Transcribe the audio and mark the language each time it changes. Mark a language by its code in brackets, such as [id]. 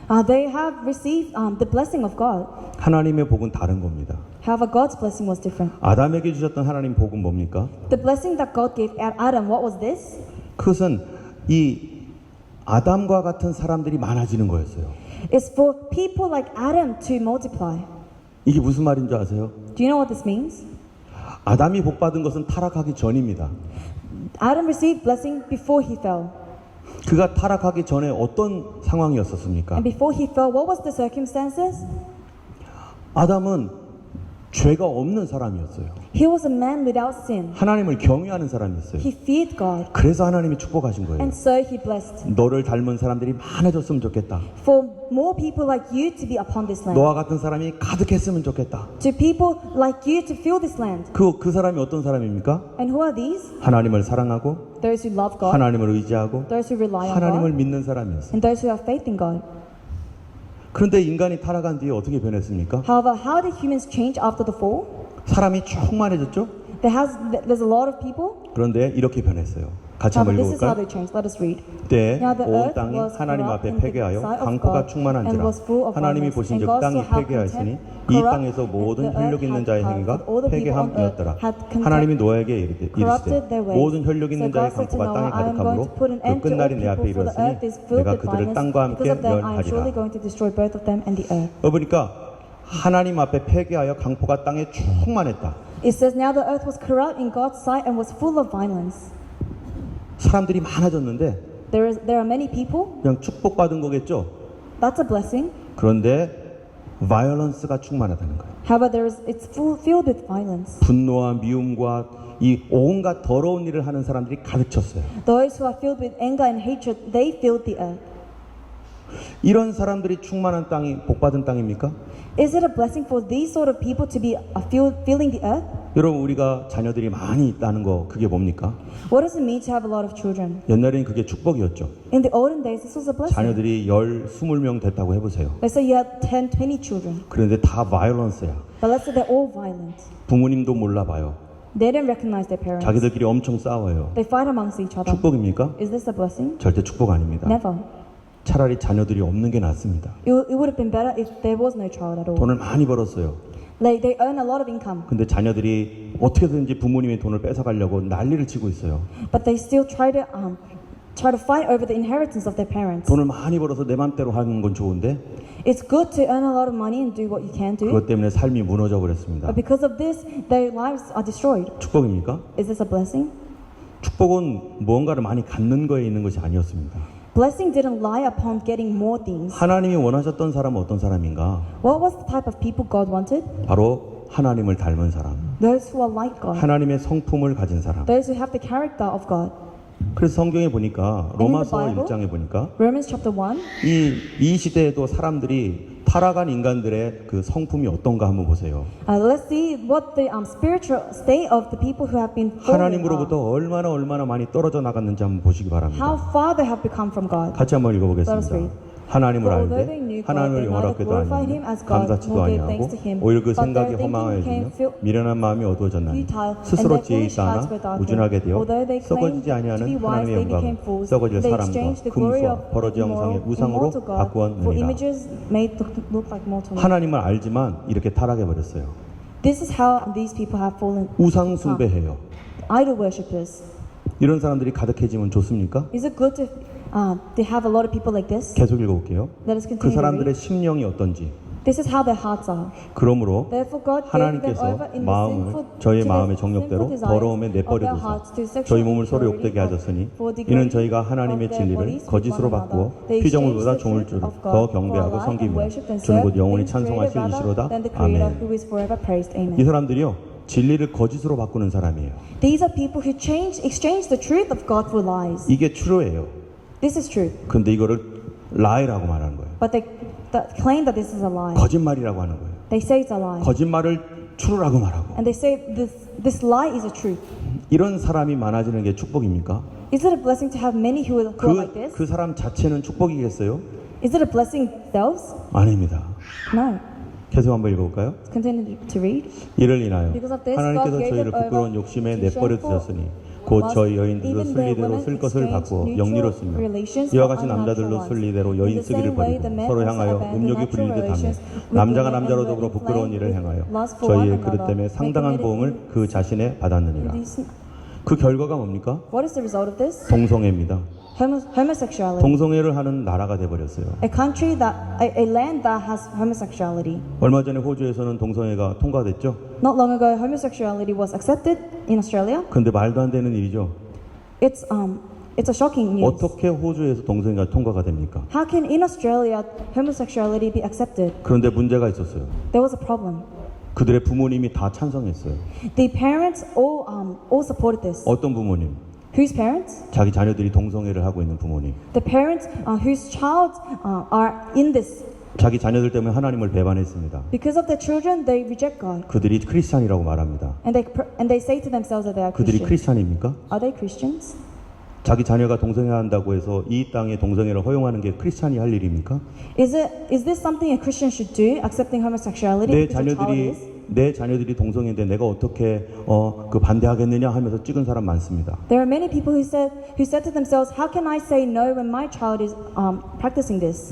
[en] They have received the blessing of God. [ko] 하나님의 복은 다른 겁니다. [en] However, God's blessing was different. [ko] 아담에게 주셨던 하나님 복은 뭡니까? [en] The blessing that God gave Adam, what was this? [ko] 그것은 이 아담과 같은 사람들이 많아지는 거였어요. [en] It's for people like Adam to multiply. [ko] 이게 무슨 말인 줄 아세요? [en] Do you know what this means? [ko] 아담이 복 받은 것은 타락하기 전입니다. [en] Adam received blessing before he fell. [ko] 그가 타락하기 전에 어떤 상황이었었습니까? [en] And before he fell, what was the circumstances? [ko] 아담은 죄가 없는 사람이었어요. [en] He was a man without sin. [ko] 하나님을 경외하는 사람이었어요. [en] He feared God, [ko] 그래서 하나님이 축복하신 거예요. [en] and so he blessed. [ko] 너를 닮은 사람들이 많아졌으면 좋겠다. [en] For more people like you to be upon this land. [ko] 너와 같은 사람이 가득했으면 좋겠다. [en] To people like you to fill this land. [ko] 그 사람이 어떤 사람입니까? [en] And who are these? [ko] 하나님을 사랑하고 [en] Those who love God, [ko] 하나님을 의지하고 [en] those who rely on [ko] 하나님을 [en] God, [ko] 믿는 사람이었어요. [en] and those who have faith in God. [ko] 그런데 인간이 타락한 뒤에 어떻게 변했습니까? [en] However, how did humans change after the fall? [ko] 사람이 충만해졌죠? [en] There's a lot of people. [ko] 그런데 이렇게 변했어요. 같이 한번 [en] However, this is how [ko] 읽어볼까요? [en] they changed. Let us read. [ko] 그때 [en] Now the [ko] 온 [en] earth [ko] 땅이 [en] was [ko] 하나님 [en] corrupt [ko] 앞에 [en] in the [ko] 폐괴하여 [en] sight of [ko] 강포가 [en] God, [ko] 충만한지라 [en] and was full of [ko] 하나님이 [en] violence. [ko] 보신즉 [en] And God [ko] 땅이 [en] saw how [ko] 폐괴하였으니 [en] contempt, [ko] 이 [en] corrupt [ko] 땅에서 모든 [en] the earth [ko] 혈력 있는 [en] had [ko] 자의 [en] caused, [ko] 행위가 [en] but all the people on earth [ko] 폐괴함이었더라. [en] had contempt, [ko] 하나님이 노아에게 이르시되 [en] corrupted their ways. [ko] 모든 혈력 있는 [en] So [ko] 자의 [en] God said to [ko] 강포가 땅에 [en] Noah, I am going [ko] 가득함으로 [en] to put an [ko] 그 [en] end to all [ko] 끝날이 내 앞에 [en] people, for the [ko] 이르렀으니 [en] earth is filled [ko] 내가 [en] with [ko] 그들을 [en] violence. [ko] 땅과 함께 [en] Because of them, I am surely [ko] 멸하리라. [en] going to destroy both of them and the earth. [ko] 보니까 하나님 앞에 폐괴하여 강포가 땅에 충만했다. [en] It says, now the earth was corrupt in God's sight and was full of violence. [ko] 사람들이 많아졌는데 [en] There are many people. [ko] 그냥 축복받은 거겠죠. [en] That's a blessing. [ko] 그런데 violence가 충만하다는 거예요. [en] However, it's filled with violence. [ko] 분노와 미움과 이 온갖 더러운 일을 하는 사람들이 가득 찼어요. [en] Those who are filled with anger and hatred, they filled the earth. [ko] 이런 사람들이 충만한 땅이 복받은 땅입니까? [en] Is it a blessing for these sort of people to be filling the earth? [ko] 여러분 우리가 자녀들이 많이 있다는 거 그게 뭡니까? [en] What does it mean to have a lot of children? [ko] 옛날에는 그게 축복이었죠. [en] In the olden days, this was a blessing. [ko] 자녀들이 20명 됐다고 해보세요. [en] Let's say you have 10, 20 children, [ko] 그런데 다 violence야. [en] but let's say they're all violent. [ko] 부모님도 몰라봐요. [en] They don't recognize their parents. [ko] 자기들끼리 엄청 싸워요. [en] They fight amongst each other. [ko] 축복입니까? [en] Is this a blessing? [ko] 절대 축복 아닙니다. [en] Never. [ko] 차라리 자녀들이 없는 게 낫습니다. [en] It would have been better if there was no child at all. [ko] 돈을 많이 벌었어요. [en] They earn a lot of income, [ko] 근데 자녀들이 어떻게든지 부모님의 돈을 뺏어가려고 난리를 치고 있어요. [en] but they still try to fight over the inheritance of their parents. [ko] 돈을 많이 벌어서 내 맘대로 하는 건 좋은데 [en] It's good to earn a lot of money and do what you can do, [ko] 그것 때문에 삶이 무너져 버렸습니다. [en] but because of this, their lives are destroyed. [ko] 축복입니까? [en] Is this a blessing? [ko] 축복은 무언가를 많이 갖는 거에 있는 것이 아니었습니다. [en] Blessing didn't lie upon getting more things. [ko] 하나님이 원하셨던 사람은 어떤 사람인가? [en] What was the type of people God wanted? [ko] 바로 하나님을 닮은 사람, [en] Those who are like God. [ko] 하나님의 성품을 가진 사람. [en] Those who have the character of God. [ko] 그래서 성경에 보니까 로마서 [en] And in the Bible, [ko] 1장에 보니까 [en] Romans chapter 1. [ko] 이 시대에도 사람들이 타락한 인간들의 그 성품이 어떤가 한번 보세요. [en] Let's see what the spiritual state of the people who have been fallen are. [ko] 하나님으로부터 얼마나 많이 떨어져 나갔는지 한번 보시기 [en] How [ko] 바랍니다. [en] far they have become from God. [ko] 같이 한번 [en] Let us [ko] 읽어보겠습니다. [en] read. [ko] 하나님을 [en] For although [ko] 알되 [en] they knew God, [ko] 하나님을 [en] they neither [ko] 영화롭게도 [en] glorified Him [ko] 아니하고 [en] as God, [ko] 감사치도 [en] nor gave [ko] 아니하고 [en] thanks to Him, [ko] 오히려 그 [en] but [ko] 생각이 [en] their thinking [ko] 허망해지며 [en] became [ko] 미련한 마음이 어두워졌나니 [en] futile, [ko] 스스로 [en] and their [ko] 지혜 [en] foolish [ko] 있다 [en] hearts [ko] 하나 [en] were darkened. [ko] 우준하게 되어 [en] Although they claimed [ko] 썩어지지 [en] to [ko] 아니하는 [en] be wise, [ko] 하나님의 [en] they [ko] 영광을 [en] became fools. [ko] 썩어질 [en] They [ko] 사람과 [en] exchanged the glory [ko] 금수와 [en] of [ko] 버러지 영상의 [en] immoral [ko] 우상으로 [en] to God for [ko] 바꾸었느니라. [en] images made to look like mortal men. [ko] 하나님을 알지만 이렇게 타락해 버렸어요. [en] This is how these people have fallen. [ko] 우상 숭배해요. [en] Idol worshippers. [ko] 이런 사람들이 가득해지면 좋습니까? [en] Is it good to have a lot of people like this? [ko] 계속 읽어볼게요. [en] Let us [ko] 그 [en] continue to [ko] 사람들의 [en] read. [ko] 심령이 어떤지. [en] This is how their hearts are. [ko] 그러므로 [en] Therefore God gave them [ko] 하나님께서 [en] over in the [ko] 마음을 [en] sinful, [ko] 저희 [en] to [ko] 마음의 [en] the [ko] 정욕대로 [en] sinful [ko] 더러움에 [en] desires of their [ko] 내버려두사 [en] hearts to sexual [ko] 저희 몸을 서로 [en] impurity [ko] 욕되게 하셨으니 [en] for the [ko] 이는 [en] glory [ko] 저희가 [en] of [ko] 하나님의 [en] their [ko] 진리를 [en] bodies with [ko] 거짓으로 [en] one [ko] 바꾸어 [en] another. They [ko] 피조물보다 [en] exchanged the [ko] 종을 [en] truth [ko] 줄 [en] of [ko] 더 [en] God for [ko] 경배하고 [en] a lie and [ko] 섬기며 [en] worshipped and [ko] 주는 곧 [en] served [ko] 영원히 [en] things [ko] 찬송하신 [en] created [ko] 이시로다. [en] rather than the Creator [ko] 아멘. [en] who is forever praised. [ko] 이 [en] Amen. [ko] 사람들이요 진리를 거짓으로 바꾸는 사람이에요. [en] These are people who exchange the truth of God for lies. [ko] 이게 true예요. [en] This is truth, [ko] 근데 이거를 lie라고 말하는 거예요. [en] but they claim that this is a lie. [ko] 거짓말이라고 하는 거예요. [en] They say it's a lie, [ko] 거짓말을 true라고 말하고 [en] and they say this lie is a truth. [ko] 이런 사람이 많아지는 게 축복입니까? [en] Is it a blessing to have many who are like this? [ko] 그 사람 자체는 축복이겠어요? [en] Is it a blessing themselves? [ko] 아닙니다. [en] No. [ko] 계속 한번 읽어볼까요? [en] Continue to read. [ko] 이를 인하여 [en] Because of this, [ko] 하나님께서 [en] God gave [ko] 저희를 [en] them [ko] 부끄러운 [en] over [ko] 욕심에 [en] to [ko] 내버려 두셨으니 곧 저희 여인들도 [en] Even their [ko] 순리대로 [en] women [ko] 쓸 것을 [en] exchanged [ko] 바꾸어 [en] neutral [ko] 영리로 쓰며 [en] relations [ko] 이와 [en] for [ko] 같이 [en] unnatural [ko] 남자들도 [en] ones. [ko] 순리대로 [en] In [ko] 여인 [en] the [ko] 쓰기를 [en] same way, [ko] 버리고 [en] the men [ko] 서로 [en] also [ko] 향하여 [en] abandoned [ko] 음욕이 [en] natural [ko] 불리듯 하며 [en] relations with [ko] 남자가 [en] women and [ko] 남자로 [en] were [ko] 더불어 부끄러운 일을 [en] inflamed [ko] 행하여 [en] with lust for one [ko] 저희의 그릇 [en] another, [ko] 때문에 [en] and [ko] 상당한 [en] committed [ko] 보응을 그 자신에 받았느니라. [en] These- [ko] 그 결과가 뭡니까? [en] What is the result of this? [ko] 동성애입니다. [en] Homosexuality. [ko] 동성애를 하는 나라가 돼버렸어요. [en] A country a land that has homosexuality. [ko] 얼마 전에 호주에서는 동성애가 통과됐죠. [en] Not long ago, homosexuality was accepted in Australia. [ko] 근데 말도 안 되는 일이죠. [en] It's a shocking news. [ko] 어떻게 호주에서 동성애가 통과가 됩니까? [en] How can in Australia homosexuality be accepted? [ko] 그런데 문제가 있었어요. [en] There was a problem. [ko] 그들의 부모님이 다 찬성했어요. [en] The parents all supported this. [ko] 어떤 부모님? [en] Whose parents? [ko] 자기 자녀들이 동성애를 하고 있는 부모님. [en] The parents whose child are in this. [ko] 자기 자녀들 때문에 하나님을 배반했습니다. [en] Because of their children, they reject God, [ko] 그들이 크리스찬이라고 말합니다. [en] and they say to themselves that they are [ko] 그들이 [en] Christian. [ko] 크리스찬입니까? [en] Are they Christians? [ko] 자기 자녀가 동성애한다고 해서 이 땅에 동성애를 허용하는 게 크리스찬이 할 일입니까? [en] Is this something a Christian should do? Accepting homosexuality because the child is? [ko] 내 자녀들이 동성애인데 내가 어떻게 그 반대하겠느냐 하면서 찍은 사람 많습니다. [en] There are many people who said to themselves, "How can I say no when my child is practicing this?"